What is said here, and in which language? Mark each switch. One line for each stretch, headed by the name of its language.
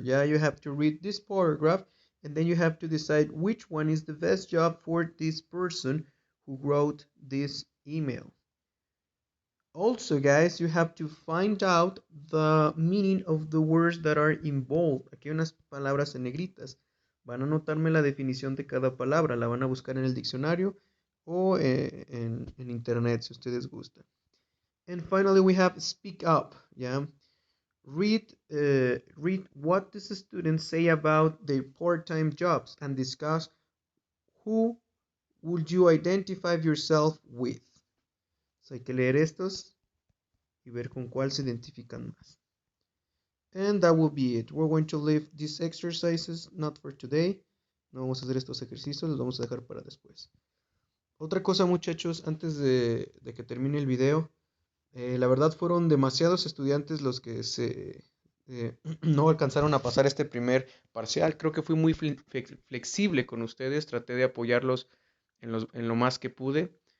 English: Yeah, you have to read this paragraph, and then you have to decide which one is the best job for this person who wrote this email. Also, guys, you have to find out the meaning of the words that are in bold.
Spanish: Aquí hay unas palabras en negritas. Van a anotarme la definición de cada palabra. La van a buscar en el diccionario o en internet si ustedes gustan.
English: And finally, we have speak up. Yeah, read what does the students say about their part-time jobs and discuss who would you identify yourself with.
Spanish: So hay que leer estos y ver con cuál se identifican más.
English: And that will be it. We're going to leave these exercises not for today.
Spanish: No vamos a hacer estos ejercicios, los vamos a dejar para después. Otra cosa, muchachos, antes de que termine el video, la verdad fueron demasiados estudiantes los que no alcanzaron a pasar este primer parcial. Creo que fui muy flexible con ustedes, traté de apoyarlos en lo más que pude.